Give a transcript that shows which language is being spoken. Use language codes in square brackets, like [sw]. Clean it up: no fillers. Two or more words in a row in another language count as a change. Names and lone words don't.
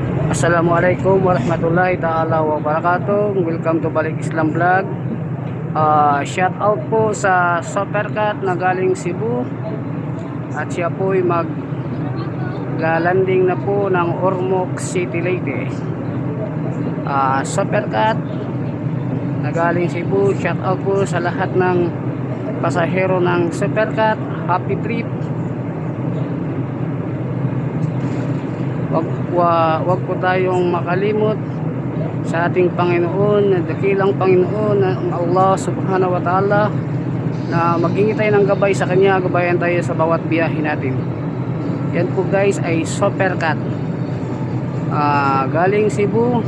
[ar] السلام عليكم ورحمة الله تعالى وبركاته. [en] Welcome to Balik Islam Vlog. Shout out [tl] po sa Supercat na galing Cebu. At siya po ay maglalanding na po ng Ormoc City Leyte. Supercat na galing Cebu. [en] Shout out [tl] po sa lahat ng pasahero ng Supercat. [en] Happy trip. Wag po tayong makalimot sa ating Panginoon, na dakilang Panginoon na Allah [ar] سبحانه وتعالى, [en] na maghingi tayo ng gabay sa Kanya, gabayan tayo sa bawat biyahe natin. Yan po guys ay Supercat galing Cebu.